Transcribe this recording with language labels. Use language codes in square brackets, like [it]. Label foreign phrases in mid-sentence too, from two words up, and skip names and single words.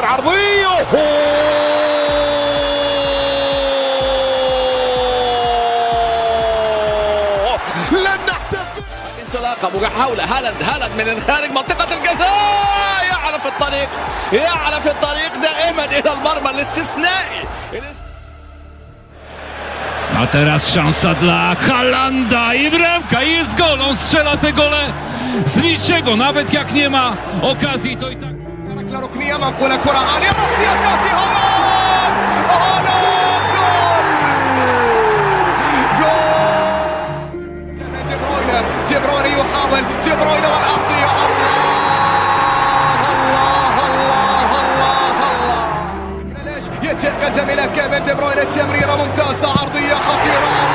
[ar] عرضية لن نحتفل. انطلاقة محاولة هالاند من خارج منطقة الجزاء، يعرف الطريق دائما إلى المرمى الاستثنائي. [pl] A teraz szansa dla Haalanda i bramka, jest gol. On strzela te gole z niczego, nawet jak nie ma okazji, to i tak. [ar] ركنية مقبولة، كرة عالية، رأسية تأتي. هالاند جول. دي بروين يحاول، دي بروين والعرضية. الله يتقدم إلى كيفن دي بروين، التمريرة ممتازة، عرضية خطيرة.